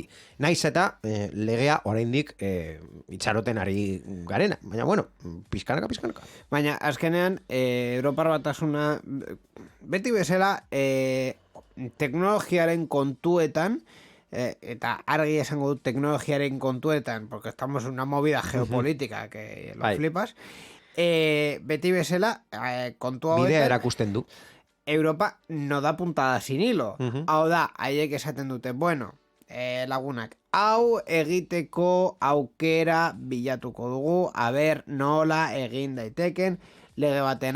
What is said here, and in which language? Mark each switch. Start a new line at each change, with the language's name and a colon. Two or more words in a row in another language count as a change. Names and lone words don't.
Basque: Naiz eta legea oraindik itxaroten ari garena, baina bueno, pizkanaka. Baina azkenean Europar Batasuna beti bezala teknologiaren kontuetan, eta argi esango dut teknologiaren kontuetan,
Spanish: porque estamos en una movida geopolítica que lo flipas,
Basque: beti bezala kontu hauetan bidea erakusten du.
Spanish: Europa no da puntada sin hilo.
Basque: Hau da, haiek esaten dute, bueno, lagunak, hau egiteko aukera bilatuko dugu, aber nola egin daiteken lege batean.